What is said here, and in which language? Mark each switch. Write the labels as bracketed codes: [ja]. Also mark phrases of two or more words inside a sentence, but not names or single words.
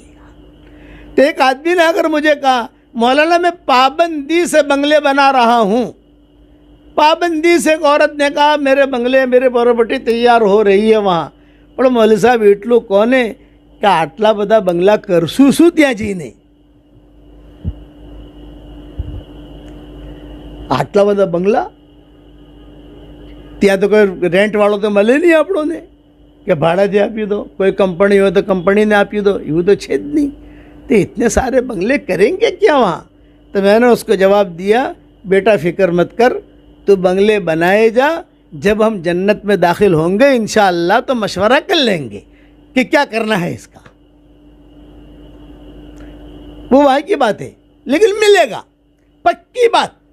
[ur] تو ایک آدمی نے اگر مجھے کہا مولانا میں پابندی سے بنگلے بنا رہا ہوں, پابندی سے ایک عورت نے کہا میرے بنگلے میرے پراپرٹی تیار ہو رہی ہے وہاں, پر مولوی صاحب [gu] એટલું કોને કે આટલા બધા બંગલા કરશો શું [ur] ત્યાં જઈને, [gu] આટલા બધા બંગલા ત્યાં તો કોઈ રેન્ટ વાળો તો મળે નહીં આપણોને કે ભાડાથી આપી દો, કોઈ કંપની હોય તો કંપનીને આપી દો, એવું તો છે જ નહીં. [ur] تو اتنے سارے بنگلے کریں گے کیا وہاں. تو میں نے اس کو جواب دیا بیٹا فکر مت کر, تو بنگلے بنائے جا, جب ہم جنت میں داخل ہوں گے انشاءاللہ تو مشورہ کر لیں گے کہ کیا کرنا ہے اس کا. وہ وہاں کی بات ہے, لیکن ملے گا, پکی بات.